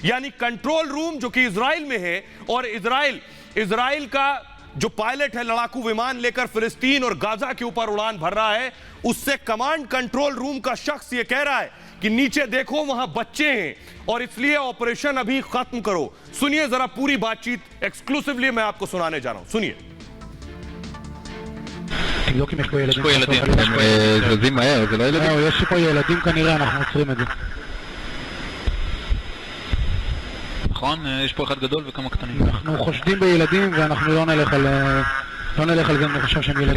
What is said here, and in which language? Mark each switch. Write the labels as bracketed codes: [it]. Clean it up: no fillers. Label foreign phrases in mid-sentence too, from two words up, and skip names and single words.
[hi] यानी [en] control room [hi] जो कि इजराइल में है और इजराइल का जो पायलट है लड़ाकू विमान लेकर फिलिस्तीन और गाजा के ऊपर उड़ान भर रहा है, उससे [en] command control room [hi] का शख्स यह कह रहा है कि नीचे देखो वहां बच्चे हैं और इसलिए ऑपरेशन अभी खत्म करो। सुनिए जरा पूरी बातचीत, एक्सक्लूसिवली मैं आपको सुनाने जा रहा हूं, सुनिए। [he] תבדוק אם יש פה ילדים. יש פה ילדים, הם זזים מהר, זה לא ילדים? יש פה ילדים כנראה, אנחנו עוצרים את זה. נכון, יש פה אחד גדול וכמה קטנים. אנחנו חושדים בילדים ואנחנו לא נלך על זה, אני חושב שהם ילדים.